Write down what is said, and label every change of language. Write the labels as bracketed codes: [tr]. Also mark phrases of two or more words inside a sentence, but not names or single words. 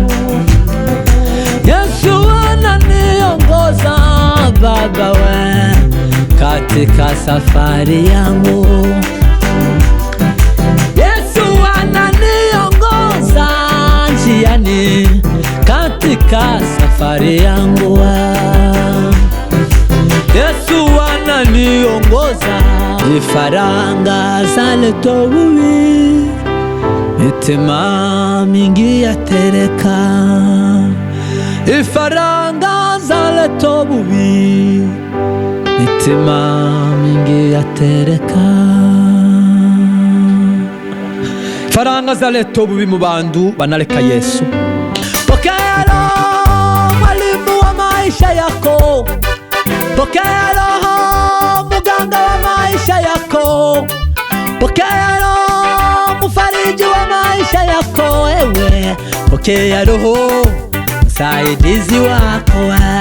[sw] Yesu ananiongoza Baba we katika safari yangu. Yesu ananiongoza njiani katika safari yangu. Yesu ananiongoza. [rw] Ifaranga zaleta ububi, mitima mingi yatereka. Ifaranga zaleta ububi, mitima mingi yatereka. Ifaranga zaleta ububi mu bantu banaleka Yesu. [sw] Pokea Roho mwalimu wa maisha yako. Pokea Roho muganga wa maisha yako. Pokea Roho mfariji wa maisha yako ewe. Pokea Roho msaidizi wako.